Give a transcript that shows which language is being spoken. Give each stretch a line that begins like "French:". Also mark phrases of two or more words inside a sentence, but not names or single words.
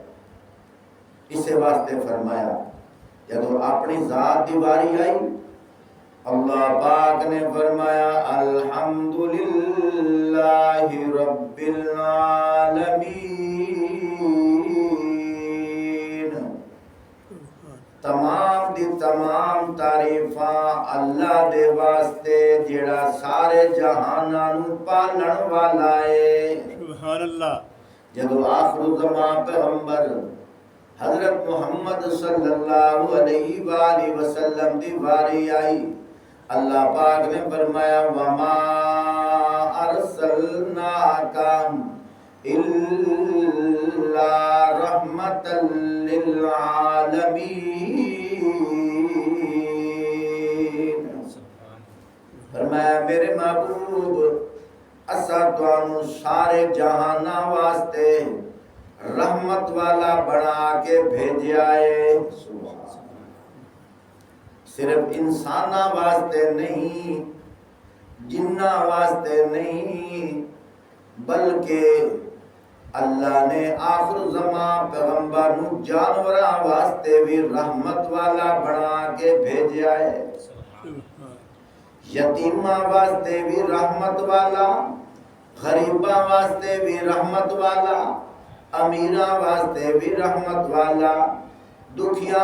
Punjabi: اسے واسطے فرمایا جب اپنی ذات دی باری آئی، اللہ پاک نے فرمایا
Arabic: الحمدللہ رب العالمین،
Punjabi: تمام دی تمام تعریفاں اللہ دے واسطے جڑا سارے جہاناں نو پالن والا ہے۔
Arabic: سبحان اللہ۔
Punjabi: جب آخر الزمان پیغمبر حضرت محمد
Arabic: صلی اللہ علیہ وآلہ وسلم
Punjabi: دی باری آئی، اللہ پاک نے فرمایا وَمَا
Arabic: أَرْسَلْنَاكَ إِلَّا رَحْمَةً لِلْعَالَمِينَ،
Punjabi: فرمایا میرے محبوب اسا تانوں سارے جہاناں واسطے رحمت والا بنا کے بھیجا ہے۔ صرف انسانہ واسطے نہیں، جنہ واسطے نہیں، بلکہ اللہ نے آخر زمان پیغمبر نو جانوراں واسطے بھی رحمت والا بنا کے بھیجا ہے، یتیماں واسطے بھی رحمت والا، غریباں واسطے بھی رحمت والا، امیراں واسطے بھی رحمت والا، دکھیاں